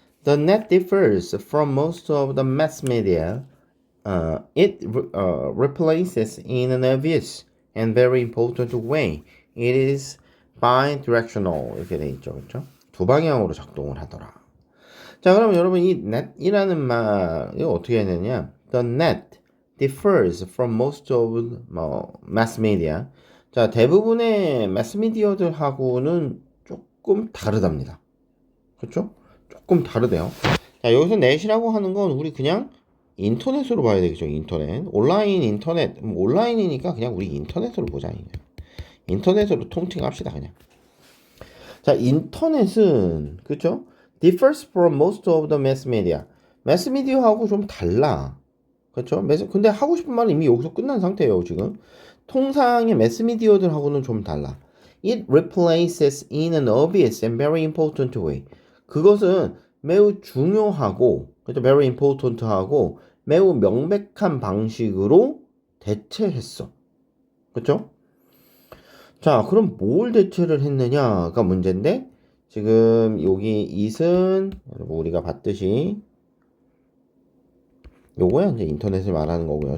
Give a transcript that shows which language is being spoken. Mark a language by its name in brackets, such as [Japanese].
[English] The net differs from most of the mass media. It replaces in an obvious and very important way. It is bidirectional. [Korean] 이렇게 돼 있죠. 그렇죠? 두 방향으로 작동을 하더라. 자, 그럼 여러분 이 net이라는 말이 어떻게 되느냐? [English] The net differs from most of mass media. [Korean] 자, 대부분의 매스미디어들하고는 조금 다르답니다. 그렇죠? 조금 다르대요. 자, 여기서 net이라고 하는 건 우리 그냥 인터넷으로 봐야 되겠죠. 인터넷. 온라인 인터넷. 온라인이니까 그냥 우리 인터넷으로 보자. 인터넷으로 통칭합시다, 그냥. 자, 인터넷은 그렇죠? [English] differs from most of the mass media. [Korean] mass media하고 좀 달라. 그렇죠? 근데 하고 싶은 말은 이미 여기서 끝난 상태예요, 지금. 통상의 mass media들하고는 좀 달라. [English] It replaces in an obvious and very important way. [Korean] 그것은 매우 중요하고, 그렇죠? [English] very important [Korean] 하고, 매우 명백한 방식으로 대체했어. 그렇죠? 자, 그럼 뭘 대체를 했느냐가 문제인데, 지금 여기 it은 우리가 봤듯이 요거야 이제 인터넷을 말하는 거고요.